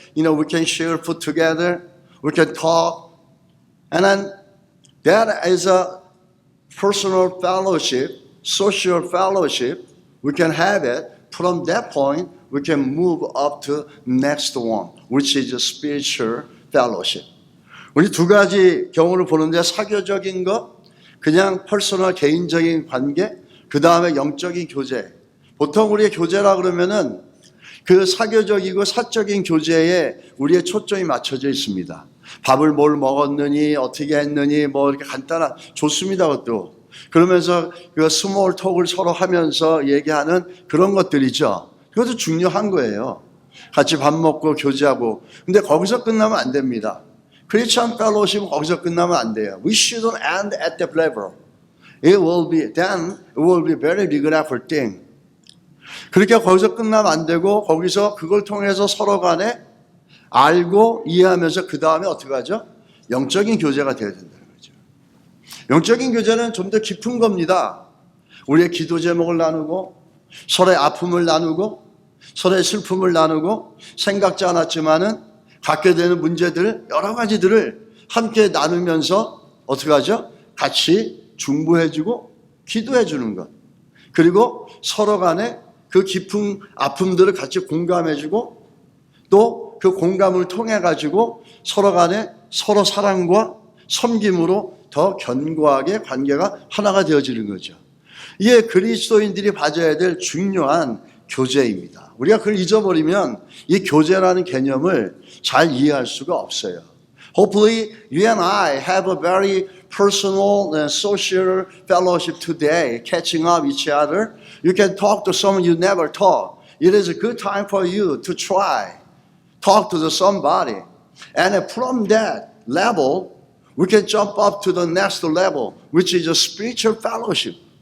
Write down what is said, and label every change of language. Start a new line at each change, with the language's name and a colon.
English: We can share food together. We can talk. And then that is a personal fellowship, social fellowship. We can have it. From that point, we can move up to next one, which is a spiritual fellowship.
Korean: 우리 두 가지 경우를 보는데 사교적인 것, 그냥 퍼스널 개인적인 관계, 그 다음에 영적인 교제. 보통 우리의 교제라 그러면은 그 사교적이고 사적인 교제에 우리의 초점이 맞춰져 있습니다. 밥을 뭘 먹었느니, 어떻게 했느니, 뭐 이렇게 간단한, 좋습니다, 그것도. 그러면서 그 스몰 톡을 서로 하면서 얘기하는 그런 것들이죠. 그것도 중요한 거예요. 같이 밥 먹고 교제하고. 근데 거기서 끝나면 안 됩니다. 크리스천 펠로우십은 거기서 끝나면 안 돼요.
English: We shouldn't end at that level. It will be very regretful thing.
Korean: 그렇게 거기서 끝나면 안 되고 거기서 그걸 통해서 서로 간에 알고 이해하면서 그 다음에 어떻게 하죠? 영적인 교제가 되어야 된다는 거죠. 영적인 교제는 좀 더 깊은 겁니다. 우리의 기도 제목을 나누고 서로의 아픔을 나누고 서로의 슬픔을 나누고 생각지 않았지만은 갖게 되는 문제들 여러 가지들을 함께 나누면서 어떻게 하죠? 같이 중보해주고 기도해주는 것. 그리고 서로 간에 그 깊은 아픔들을 같이 공감해주고 또 그 공감을 통해 가지고 서로 간에 서로 사랑과 섬김으로 더 견고하게 관계가 하나가 되어지는 거죠. 이게 그리스도인들이 가져야 될 중요한 교제입니다. 우리가 그걸 잊어버리면 이 교제라는 개념을 잘 이해할 수가 없어요.
English: Hopefully you and I have a very personal and social fellowship today, catching up each other. You can talk to someone you never talk. It is a good time for you to try. Talk to somebody. And from that level, we can jump up to the next level, which is a spiritual fellowship.